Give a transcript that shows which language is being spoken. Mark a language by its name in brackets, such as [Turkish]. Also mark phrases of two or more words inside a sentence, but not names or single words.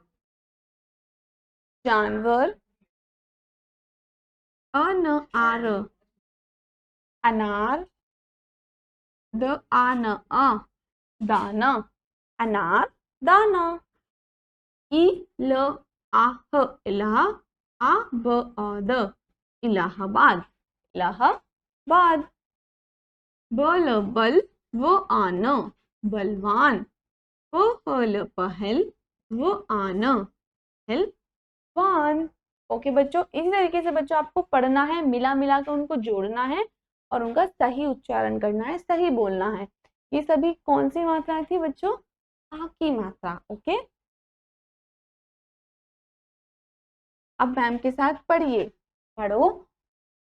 [Hindi] जानवर, अ न आ र अनार, द आ न अ दाना अनार दाना, इ ल आ ह इलाह, आ ब अ द इलाहाबाद इलाहाबाद, ब ल बल व आ न बलवान, प ह ल पहल व आ न पहलवान। ओके बच्चों, इसी तरीके से बच्चों आपको पढ़ना है, मिला मिला कर उनको जोड़ना है और उनका सही उच्चारण करना है, सही बोलना है। ये सभी कौन सी मात्राएं थी बच्चों? आ की मात्रा। ओके, अब मैम के साथ पढ़िए, पढ़ो।